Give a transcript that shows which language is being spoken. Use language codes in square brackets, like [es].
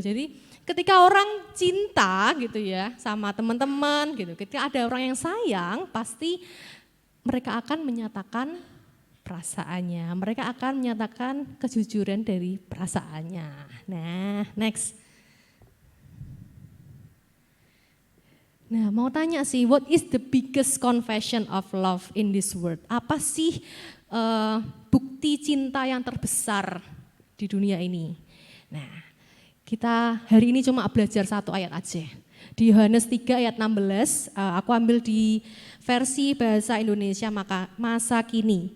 [id] Jadi ketika orang cinta gitu ya sama teman-teman gitu, ketika ada orang yang sayang pasti mereka akan menyatakan perasaannya, mereka akan menyatakan kejujuran dari perasaannya. Nah, next. Nah, mau tanya sih, [en] what is the biggest confession of love in this world? [id] Apa sih bukti cinta yang terbesar di dunia ini? Nah, kita hari ini cuma belajar satu ayat aja. Di Yohanes 3 ayat 16, aku ambil di versi bahasa Indonesia masa kini.